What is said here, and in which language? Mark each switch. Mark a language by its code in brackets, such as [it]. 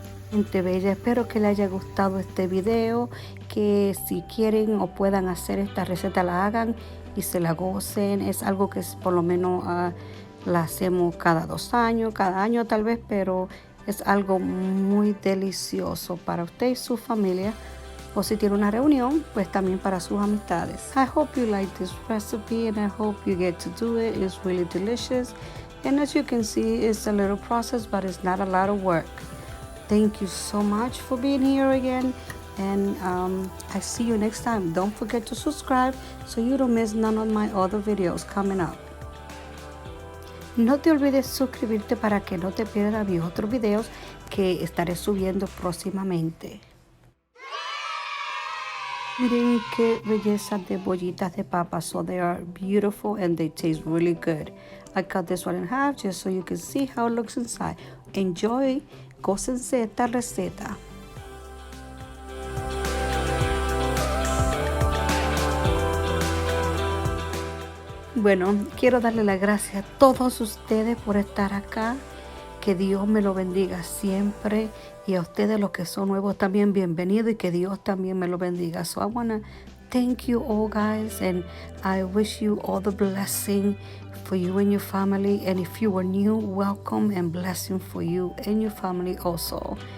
[es] Gente bella, espero que les haya gustado este video, que si quieren o puedan hacer esta receta la hagan y se la gocen. Es algo que por lo menos la hacemos cada 2 años, cada año tal vez, pero es algo muy delicioso para usted y su familia, o si tiene una reunión, pues también para sus amistades. [en] I hope you like this recipe and I hope you get to do it. It's really delicious, and as you can see, it's a little process, but it's not a lot of work. Thank you so much for being here again, and I see you next time. Don't forget to subscribe so you don't miss none of my other videos coming up. [es] No te olvides suscribirte para que no te pierdas mis otros videos que estaré subiendo próximamente. Miren qué belleza de bollitas de papa. [en] So they are beautiful and they taste really good. I cut this one in half just so you can see how it looks inside. [es] Enjoy, gócense esta receta. Bueno, quiero darle las gracias a todos ustedes por estar acá. Que Dios me lo bendiga siempre. Y a ustedes los que son nuevos también, bienvenidos. Y que Dios también me lo bendiga. [en] So I want to thank you all, guys. And I wish you all the blessing for you and your family. And if you are new, welcome and blessing for you and your family also.